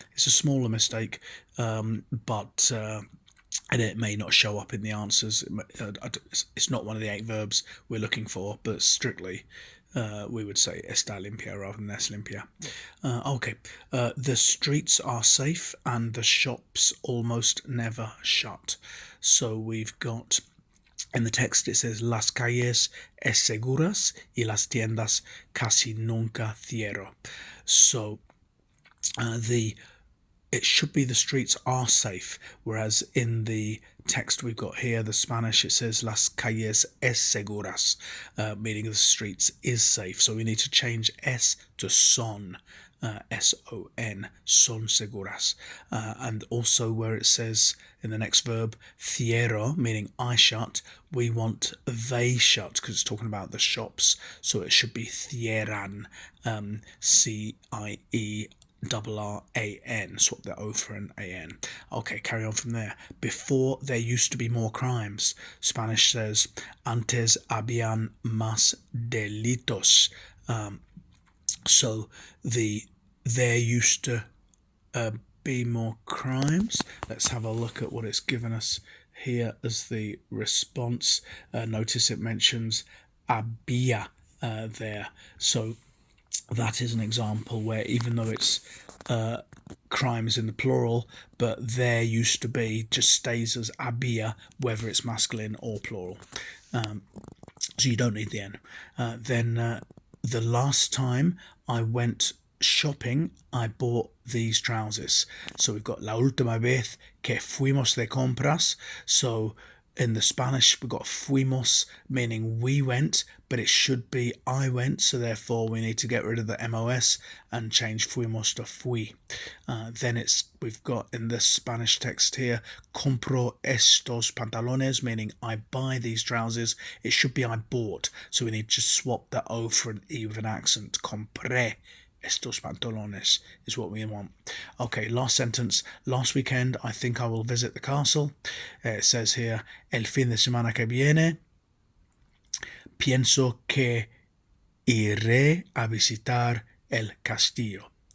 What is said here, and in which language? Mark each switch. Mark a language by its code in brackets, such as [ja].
[en] It's a smaller mistake, but and it may not show up in the answers. It's not one of the 8 verbs we're looking for, but strictly we would say [es] está limpia [en] rather than [es] es limpia. [en] Okay, the streets are safe and the shops almost never shut. So we've got, in the text it says [es] las calles es seguras y las tiendas casi nunca cierro. [en] So it should be the streets are safe, whereas in the text we've got here, the Spanish, it says [es] las calles es seguras, [en] meaning the streets is safe. So we need to change es to son, S-O-N, son seguras. And also where it says in the next verb, cierro, meaning I shut, we want they shut because it's talking about the shops. So it should be cierran, C-I-E R-R-A-N, swap the O for an A-N. Okay, carry on from there. Before there used to be more crimes. Spanish says, [es] antes habían más delitos. [en] So there used to be more crimes. Let's have a look at what it's given us here as the response. Notice it mentions había there. So that is an example where even though it's crimes in the plural, but there used to be just stays as había, whether it's masculine or plural. So you don't need the N. Then the last time I went shopping, I bought these trousers. So we've got [es] la última vez que fuimos de compras. [en] So in the Spanish, we've got fuimos, meaning we went, but it should be I went, so therefore we need to get rid of the MOS and change fuimos to fui. Then we've got in the Spanish text here, [es] compro estos pantalones, [en] meaning I buy these trousers. It should be I bought, so we need to swap the O for an E with an accent. [es] Compré estos pantalones [en] is what we want. Okay, last sentence. Last weekend, I think I will visit the castle. It says here, [es] el fin de semana que viene, pienso que iré a visitar el castillo.